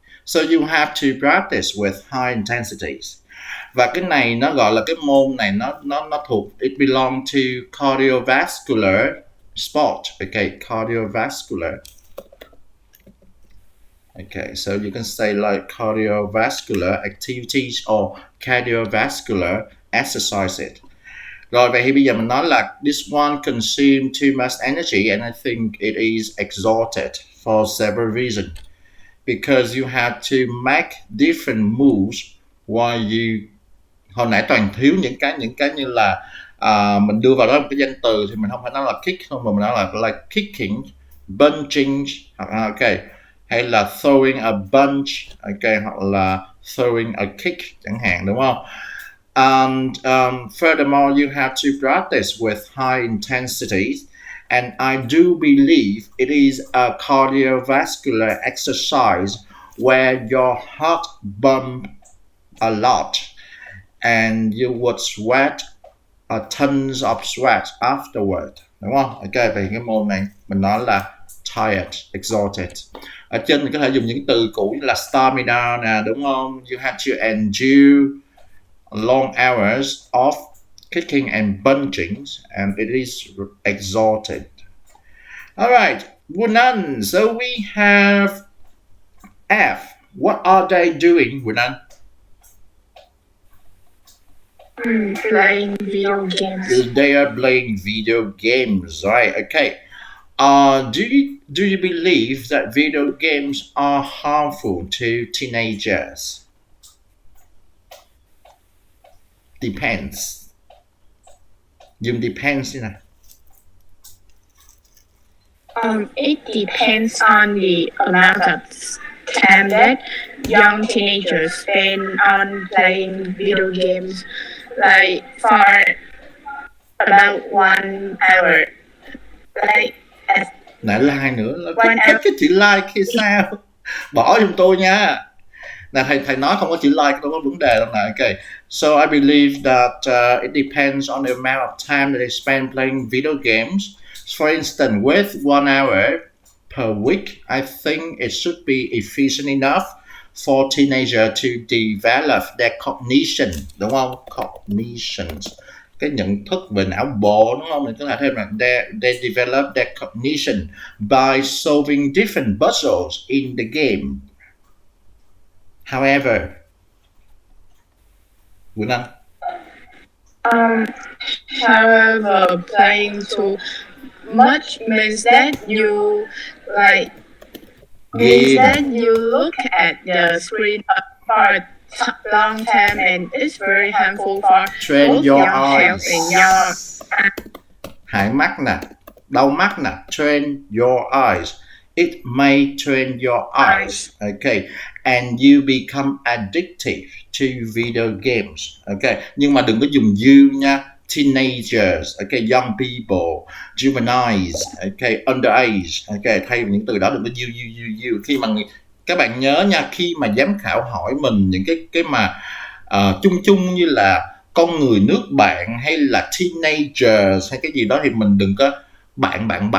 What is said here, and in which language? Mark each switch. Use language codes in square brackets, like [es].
[en] So you have to practice with high intensities. [vi] Và cái này nó gọi là cái môn này nó thuộc, [en] it belong to cardiovascular sport. Okay, cardiovascular. Okay, so you can say like cardiovascular activities or cardiovascular exercises. [vi] Rồi vậy thì bây giờ mình nói là [en] this one consumes too much energy and I think it is exhausted for several reasons. Because you have to make different moves while you... [vi] Hồi nãy Toàn thiếu những cái như là mình đưa vào đó một cái danh từ thì mình không phải nói là kick không, mà mình nói là [en] like kicking, bunching, [vi] okay, hay là [en] throwing a bunch, [vi] okay, hoặc là [en] throwing a kick [vi] chẳng hạn, đúng không? [en] And furthermore, you have to practice with high intensities. And I do believe it is a cardiovascular exercise where your heart pumps a lot and you would sweat tons of sweat afterward. [vi] Đúng không? Ok, về cái môn này mình nói là tired, exhausted. Ở trên mình có thể dùng những từ cũ như là stamina nè, đúng không? [en] You have to endure long hours of kicking and bunching, and it is exhausted. All right, Wunan. So we have F. What are they doing, Wunan? Playing video games. They are playing video games, right? Okay. Do you believe that video games are harmful to teenagers? Depends. [vi] Dùng depends như nào? [en] It depends on the amount of time that young teenagers spend on playing video games, like for about 1 hour. Like as [vi] Lại like nữa, [en] One [vi] thích cái chữ like khi sao? Bỏ giùm tôi nha. Là thầy nói không có chữ like đâu có vấn đề đâu nè. [en] Okay. So I believe that it depends on the amount of time that they spend playing video games. For instance, with 1 hour per week, I think it should be efficient enough for teenager to develop their cognition, [vi] đúng không? Cognitions, cái nhận thức về não bộ, đúng không? Mình có thể thêm là [en] they develop their cognition by solving different puzzles in the game. However, Quỳnh Anh, however, playing too much means that you look at the screen for a long time, and it's very harmful for train both your your health eyes. and your [vi] Hại mắt nè, đau mắt nè, [en] train your eyes. It may train your eyes. Okay. And you become addictive to video games. Okay. [vi] Nhưng mà đừng có dùng you nha. Teenagers, okay, young people, juveniles, okay, underage, okay, thay vì những từ đó đừng có you. Khi mà các bạn nhớ nha, khi mà giám khảo hỏi mình những cái mà chung như là con người nước bạn hay là teenagers hay cái gì đó thì mình đừng có bạn.